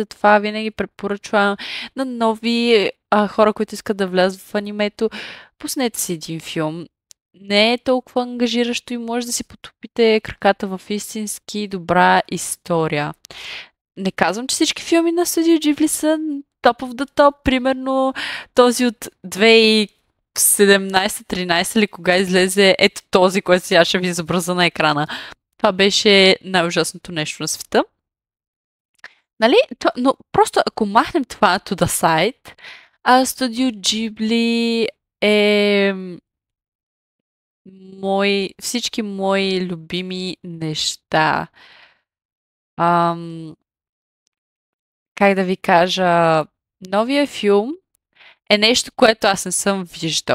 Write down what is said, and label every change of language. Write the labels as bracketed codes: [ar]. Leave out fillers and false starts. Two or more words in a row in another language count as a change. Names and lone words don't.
[bg] Затова винаги препоръчвам на нови хора, които искат да влязат в анимето, пуснете си един филм. Не е толкова ангажиращо и може да си потопите краката в истински добра история. Не казвам, че всички филми на Студио Джибли са топ [en] of the top. [bg] Примерно този от 2017-13 или кога излезе ето този, който сега ще ви изобраза на екрана. Това беше най-ужасното нещо на света. Нали? Но просто ако махнем това [en] to the side, [bg] Студио Джибли е всички мои любими неща. Как да ви кажа, новия филм е нещо, което аз не съм виждала.